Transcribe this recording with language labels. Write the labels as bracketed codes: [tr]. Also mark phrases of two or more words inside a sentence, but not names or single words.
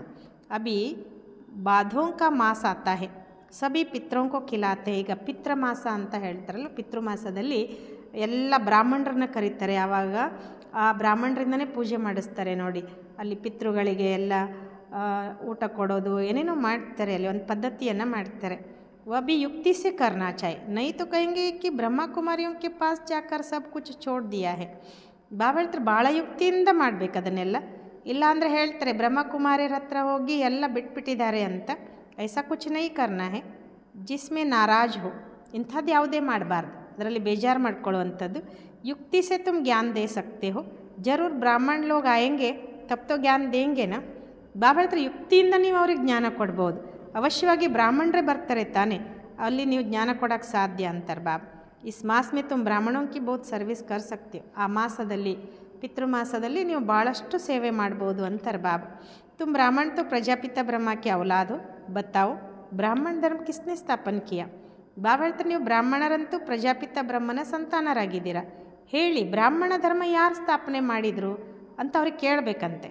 [hi] अभी भादों का मास आता है, सभी पितरों को खिलाते. [kn] ಈಗ ಪಿತೃ ಮಾಸ ಅಂತ ಹೇಳ್ತಾರಲ್ಲ, ಪಿತೃಮಾಸದಲ್ಲಿ ಎಲ್ಲ ಬ್ರಾಹ್ಮಣರನ್ನ ಕರೀತಾರೆ. ಆವಾಗ ಆ ಬ್ರಾಹ್ಮಣರಿಂದನೇ ಪೂಜೆ ಮಾಡಿಸ್ತಾರೆ ನೋಡಿ. ಅಲ್ಲಿ ಪಿತೃಗಳಿಗೆ ಎಲ್ಲ ಊಟ ಕೊಡೋದು ಏನೇನೋ ಮಾಡ್ತಾರೆ, ಅಲ್ಲಿ ಒಂದು ಪದ್ಧತಿಯನ್ನು ಮಾಡ್ತಾರೆ. [hi] वह भी युक्ति से करना चाहिए, नहीं तो कहेंगे कि ब्रह्मा कुमारियों के पास जाकर सब कुछ छोड़ दिया है. [kn] ಬಾಬಾ ಹೇಳ್ತಾರೆ ಭಾಳ ಯುಕ್ತಿಯಿಂದ ಮಾಡಬೇಕು ಅದನ್ನೆಲ್ಲ, ಇಲ್ಲಾಂದರೆ ಹೇಳ್ತಾರೆ ಬ್ರಹ್ಮಕುಮಾರಿಯರ ಹತ್ರ ಹೋಗಿ ಎಲ್ಲ ಬಿಟ್ಬಿಟ್ಟಿದ್ದಾರೆ ಅಂತ. [hi] ऐसा कुछ नहीं करना है जिसमें नाराज़ हो. [kn] ಇಂಥದ್ದು ಯಾವುದೇ ಮಾಡಬಾರ್ದು, ಅದರಲ್ಲಿ ಬೇಜಾರು ಮಾಡ್ಕೊಳ್ಳುವಂಥದ್ದು. [hi] युक्ति से तुम ज्ञान दे सकते हो, ज़रूर ब्राह्मण लोग आएंगे तब तो ज्ञान देंगे ना. [kn] ಬಾಬಾ ಹೇಳ್ತಾರೆ ಯುಕ್ತಿಯಿಂದ ನೀವು ಅವ್ರಿಗೆ ಜ್ಞಾನ ಕೊಡ್ಬೋದು, ಅವಶ್ಯವಾಗಿ ಬ್ರಾಹ್ಮಣರೇ ಬರ್ತಾರೆ ತಾನೆ, ಅಲ್ಲಿ ನೀವು ಜ್ಞಾನ ಕೊಡೋಕ್ಕೆ ಸಾಧ್ಯ ಅಂತಾರೆ ಬಾಬಾ. [hi] इस मास में तुम ब्राह्मणों की बहुत सर्विस कर सकते. [kn] ಆ ಮಾಸದಲ್ಲಿ ಪಿತೃಮಾಸದಲ್ಲಿ ನೀವು ಭಾಳಷ್ಟು ಸೇವೆ ಮಾಡ್ಬೋದು ಅಂತಾರೆ ಬಾಬಾ. [hi] तुम ब्राह्मण तो प्रजापिता ब्रह्मा के औलाद हो, बताओ ब्राह्मण धर्म किसने स्थापन किया. [kn] ಬಾಬಾ ಹೇಳ್ತಾರೆ ನೀವು ಬ್ರಾಹ್ಮಣರಂತೂ ಪ್ರಜಾಪಿತ ಬ್ರಹ್ಮನ ಸಂತಾನರಾಗಿದ್ದೀರಾ, ಹೇಳಿ ಬ್ರಾಹ್ಮಣ ಧರ್ಮ ಯಾರು ಸ್ಥಾಪನೆ ಮಾಡಿದರು ಅಂತ ಅವ್ರಿಗೆ ಕೇಳಬೇಕಂತೆ.